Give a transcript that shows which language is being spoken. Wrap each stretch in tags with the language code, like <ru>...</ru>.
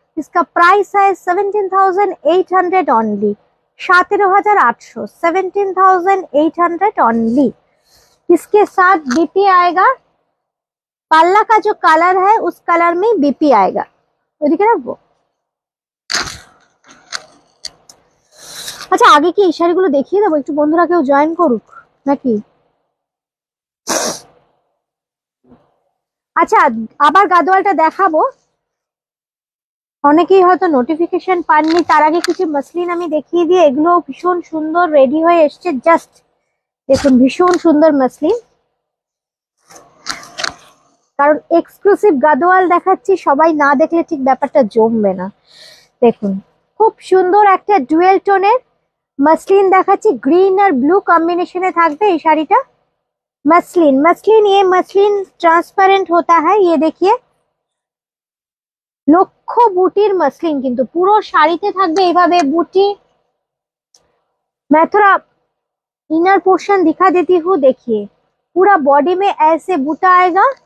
<hi>इसका प्राइस है 17,800 only, 17,800, 17,800 only. इसके साथ बीपी आएगा, पल्ला का जो कलर है उस कलर में बीपी आएगा।</hi> <bn>ওদিকে রাখবো। আচ্ছা আগে কি এই শাড়িগুলো দেখিয়ে দেবো, একটু বন্ধুরা কেউ জয়েন করুক নাকি? আচ্ছা আবার গাদোয়ালটা দেখাবো, অনেকেই হয়তো নোটিফিকেশন পাননি। তার আগে কিছু মসলিন আমি দেখিয়ে দিয়ে, এগুলো ভীষণ সুন্দর রেডি হয়ে এসছে, জাস্ট দেখুন ভীষণ সুন্দর মসলিন। কারণ এক্সক্লুসিভ গাদোয়াল দেখাচ্ছি, সবাই না দেখলে ঠিক ব্যাপারটা জমবে না। দেখুন খুব সুন্দর একটা ডুয়েল টোনের मसलिन দেখাচ্ছি, গ্রিন আর ব্লু কম্বিনেশনে থাকবে এই শাড়িটা।</bn> <hi>मसलिन मसलिन ये मसलिन ट्रांसपेरेंट होता है। ये देखिए</hi> <bn>লক্ষ বুটির मसलिन, কিন্তু পুরো শাড়িতে থাকবে এইভাবে বুটি।</bn> <hi>मैं थोड़ा इनर पोर्शन दिखा देती हूँ, देखिए पूरा बॉडी में ऐसे बूटा आएगा।</hi>